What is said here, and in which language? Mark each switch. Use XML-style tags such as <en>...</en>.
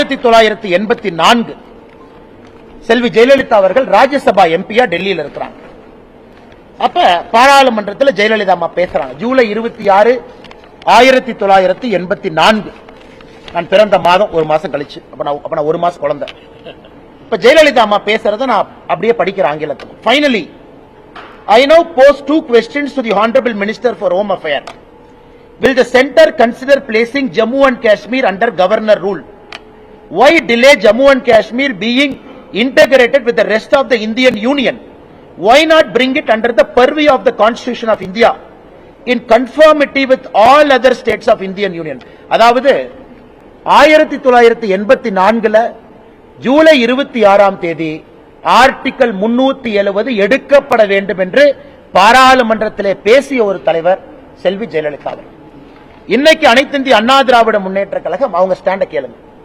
<ta>1984 செல்வி ஜெயலலிதா அவர்கள் ராஜ்யசபா எம்பியா டெல்லியில் இருக்கிறாங்க. அப்ப பாராளுமன்றத்தில் ஜெயலலிதா அம்மா பேசுறாங்க. ஜூலை 26, 1984. நான் பிறந்த மாதம் ஒரு மாசம் கழிச்சு. அப்ப நான் ஒரு மாசம் குழந்தை. இப்ப ஜெயலலிதா அம்மா பேசுறத நான் அப்படியே படிக்கிறேன் ஆங்கிலத்தில்.</ta> <en>Finally, I now pose 2 questions to the Honorable Minister for Home Affairs. Will the centre consider placing Jammu and Kashmir under governor rule? Why delay Jammu and Kashmir being integrated with the rest of the Indian Union? Why not bring it under the purview of the Constitution of India in conformity with all other states of Indian Union?</en> <ta>அதாவது 1984 July 26 article 370 எடுக்கப்பட வேண்டும் என்று பாராளுமன்றத்திலே பேசிய ஒரு தலைவர் செல்வி ஜெயலலிதா. இன்னைக்கு அனைத்து இந்திய அண்ணா திராவிட முன்னேற்ற கழகம் அவங்க ஸ்டாண்ட கேளுங்க.</ta>